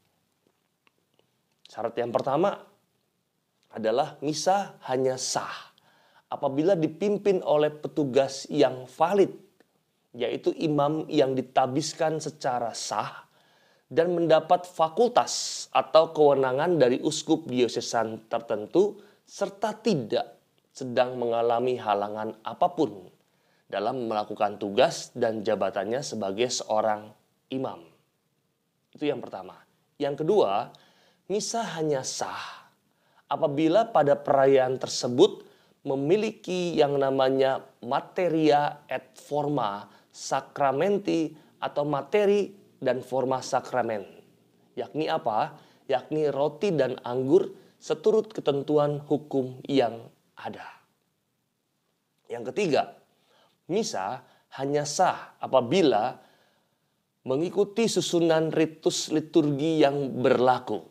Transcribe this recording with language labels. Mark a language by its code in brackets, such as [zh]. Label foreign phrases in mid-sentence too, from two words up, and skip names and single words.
[id] Syarat yang pertama adalah misa hanya sah apabila dipimpin oleh petugas yang valid, yaitu imam yang ditabiskan secara sah dan mendapat fakultas atau kewenangan dari uskup diosesan tertentu serta tidak sedang mengalami halangan apapun dalam melakukan tugas dan jabatannya sebagai seorang imam. Itu yang pertama. Yang kedua, misa hanya sah apabila pada perayaan tersebut memiliki yang namanya [la] materia et forma sacramenti [id] atau materi dan forma sakramen. Yakni apa? Yakni roti dan anggur seturut ketentuan hukum yang ada. Yang ketiga, misa hanya sah apabila mengikuti susunan ritus liturgi yang berlaku.